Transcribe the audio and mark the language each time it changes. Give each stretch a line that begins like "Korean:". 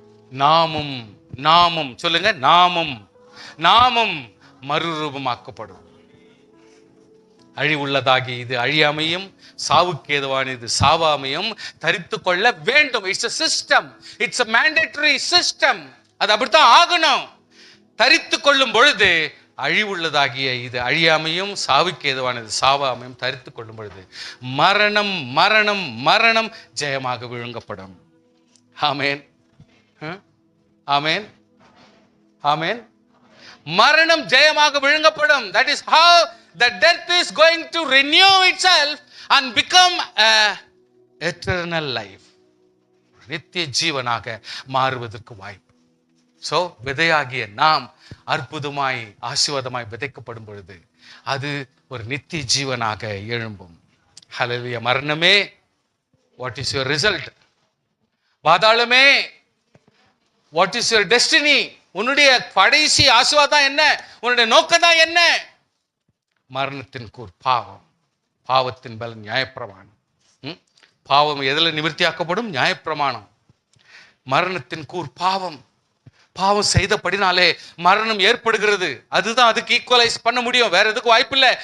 Tamil: நாமும் நாமும் சொல்லுங்க, நாமும் நாமும் மறுரூபமாக்கப்படும். அழிவுள்ளதாகி இது அழியாமையும் சாவுக்கு ஏதுவான இது சாவாமையும் தரித்து கொள்ள வேண்டும்.
English: It's a system, it's a mandatory system.
Tamil: அது அப்படித்தான் ஆகணும். தரித்து கொள்ளும் பொழுது அழிவுள்ளதாகிய இது அழியாமையும் சாவுக்கு ஏதுவானது சாவாமையும் தரித்து கொள்ளும் பொழுது மரணம் மரணம் மரணம் ஜெயமாக விழுங்கப்படும். ஆமேன், ஆமேன், ஆமேன். மரணம் ஜெயமாக விழுங்கப்படும்.
English: That is how the death is going to renew itself and become a eternal life.
Tamil: நித்திய ஜீவனாக மாறுவதற்கு வாய்ப்பு. சோ விதையாகிய நாம் அற்புதமாய் ஆசீர்வாதமாய் விதைக்கப்படும் பொழுது அது ஒரு நித்திய ஜீவனாக எழும்பும். ஹல்லேலூயா. மரணமே,
English: what is your result?
Tamil: பாதாளமே,
English: what is your destiny?
Tamil: உன்னுடைய கடைசி ஆசீர்வாதம் என்ன? உன்னுடைய நோக்கம் தான் என்ன? மரணத்தின் கூர் பாவம், பாவத்தின் பலன் நியாயப்பிரமாணம். பாவம் எதில் நிவர்த்தியாக்கப்படும்? நியாயப்பிரமாணம். மரணத்தின் கூர் பாவம். பாவம் செய்தபடினாலே மரணம் ஏற்படுகிறது. அதுதான் அதுக்கு ஈக்குவலைஸ் பண்ண முடியும், வேற எதுக்கு வாய்ப்பு இல்லை.